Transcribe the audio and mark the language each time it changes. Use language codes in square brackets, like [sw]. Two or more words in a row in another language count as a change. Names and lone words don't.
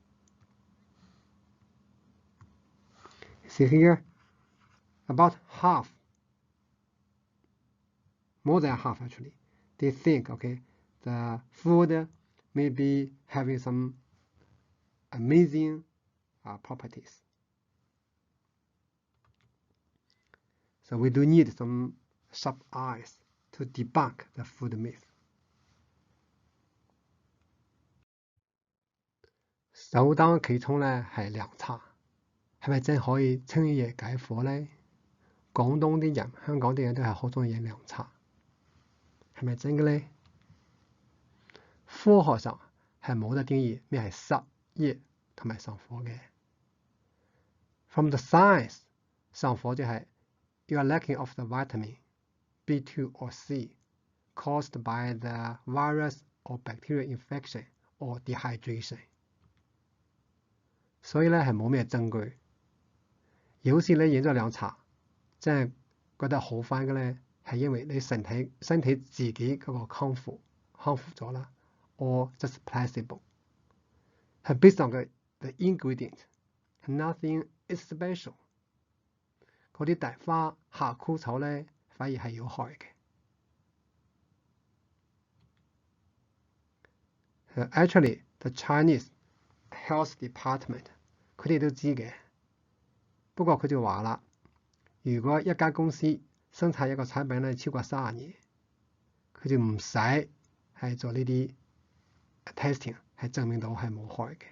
[en] See here, about half, more than half actually, they think, okay, the food may be having some amazing properties. So we do need some sharp eyes to debunk the food myth. [yue] 首當其衝咧係涼茶，係咪真可以清熱解火咧？廣東啲人、香港啲人都係好中意飲涼茶，係咪真嘅咧？科學上係冇得定義咩係濕熱同埋上火嘅。 [en] From the science， [yue] 上火就係 [en] you are lacking of the vitamin B2 or C caused by the virus or bacterial infection or dehydration。 [yue] 所以咧係冇咩證據。有時你飲咗涼茶，真係覺得好翻嘅咧，係因為你身體自己嗰個康復咗啦。 [en] Or just placebo. 係 based on the ingredient. Nothing is special. [yue] 嗰啲大花夏枯草咧，反而係有害嘅。 [en] Actually, the Chinese Health Department [yue] 佢哋都知嘅，不過佢就話啦，如果一間公司生產一個產品咧超過30年，佢就唔使係做呢啲 testing 係證明到係冇害嘅。